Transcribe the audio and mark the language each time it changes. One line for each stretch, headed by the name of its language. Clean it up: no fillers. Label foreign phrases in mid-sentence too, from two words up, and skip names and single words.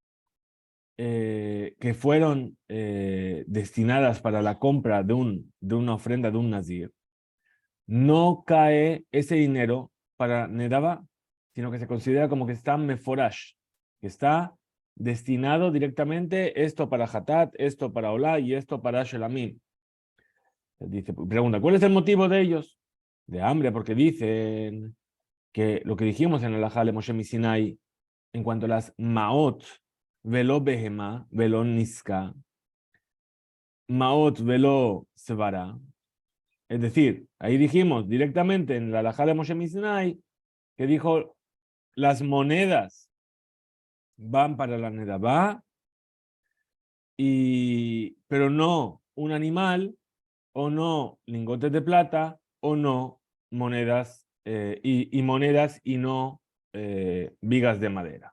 Spanish: que fueron destinadas para la compra de una ofrenda de un nazir, no cae ese dinero para Nedaba, sino que se considera como que está meforash, que está destinado directamente esto para Hatat, esto para Olá y esto para Shelamim. Dice, pregunta, ¿cuál es el motivo de ellos? De hambre, porque dicen que lo que dijimos en el Alajá de Moshe Sinai en cuanto a las Maot,
Hebrew: ולא בהמה ולא נסכא מעות ולא שברא.
Spanish: Es decir, ahí dijimos directamente en la Alajá de Moshe Sinai que dijo las monedas van para la Nedabá, pero no un animal, o no lingotes de plata, o no monedas, y monedas y no vigas de madera.